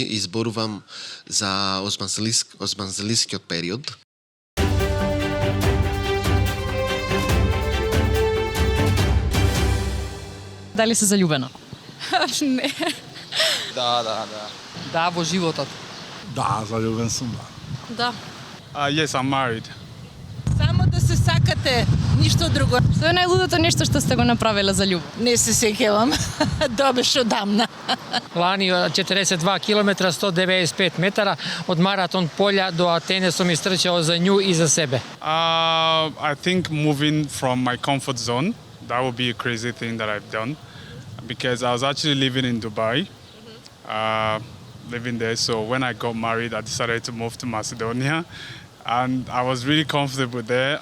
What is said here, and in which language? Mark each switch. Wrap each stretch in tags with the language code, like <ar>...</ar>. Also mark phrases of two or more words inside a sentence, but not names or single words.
<mk>Изборувам за османлискиот период. Дали се заљубена? Не. Да. Да, во животот. Да, заљубен сум, да. Да.</mk> <en>Yes, I'm married.</en> <mk>Само да се сакате, ништо друго. Што е најлудото нешто што сте го направиле за љубов? Не се сеќавам. Добеш одамна. Лани 42 километра, 195 метара, од маратон полја до Атене сум истрчал за њу и за себе.</mk> <en>I think moving from my comfort zone, that would be a crazy thing that I've done. Because I was actually living in Dubai, living there. So when I got married, I decided to move to Macedonia. And I was really comfortable there.</en>